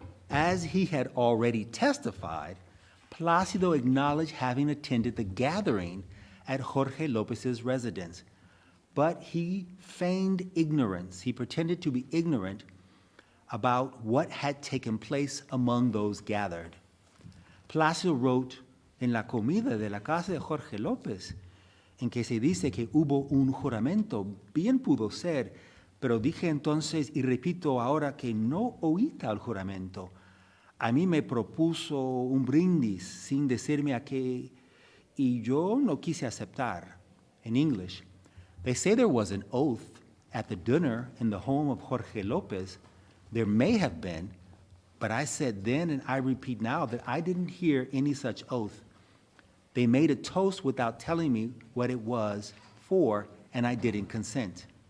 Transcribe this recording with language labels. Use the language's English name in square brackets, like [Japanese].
[English] As he had already testified, Plácido acknowledged having attended the gathering at Jorge Lopez's residence, but he feigned ignorance. He pretended to be ignorant about what had taken place among those gathered. Plácido wrote [Spanish] en la comida de la casa de Jorge López, en que se dice que hubo un juramento, bien pudo ser, pero dije entonces y repito ahora que no oí tal juramento. A mí me propuso un brindis sin decirme a qué, y yo no quise aceptar. [English] In English, they say there was an oath at the dinner in the home of Jorge Lopez. There may have been, but I said then and I repeat now that I didn't hear any such oath. They made a toast without telling me what it was for, and I didn't consent.